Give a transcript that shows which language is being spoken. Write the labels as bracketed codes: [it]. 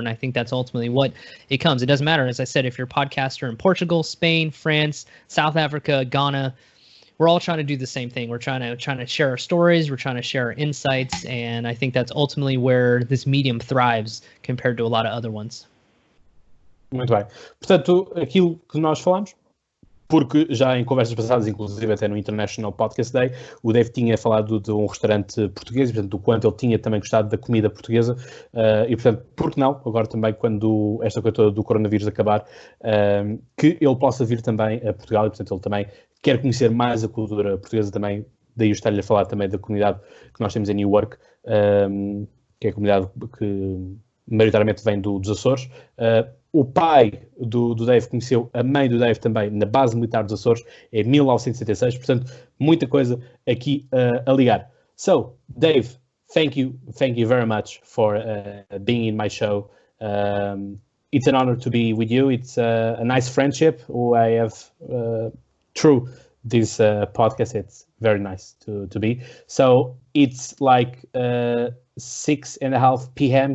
[en] And I think that's ultimately what it comes. It doesn't matter, as I said, if you're a podcaster in Portugal, Spain, France, South Africa, Ghana. We're all trying to do the same thing. We're trying to share our stories. We're trying to share our insights. And I think that's ultimately where this medium thrives compared to a lot of other ones. [pt] Muito bem. Portanto, aquilo que nós falamos porque já em conversas passadas, inclusive até no International Podcast Day, o Dave tinha falado de um restaurante português, e, portanto, do quanto ele tinha também gostado da comida portuguesa, e, portanto, por que não, agora também, quando esta coisa toda do coronavírus acabar, que ele possa vir também a Portugal, e, portanto, ele também quer conhecer mais a cultura portuguesa também, daí eu estar-lhe a falar também da comunidade que nós temos em Newark, que é a comunidade que maioritariamente vem dos Açores. O pai do Dave conheceu a mãe do Dave também na base militar dos Açores em 1966, portanto, muita coisa aqui a ligar. [en] So, Dave, thank you very much for being in my show. It's an honor to be with you. It's a nice friendship who I have through this podcast. It's very nice to be. So, it's like 6:30 p.m.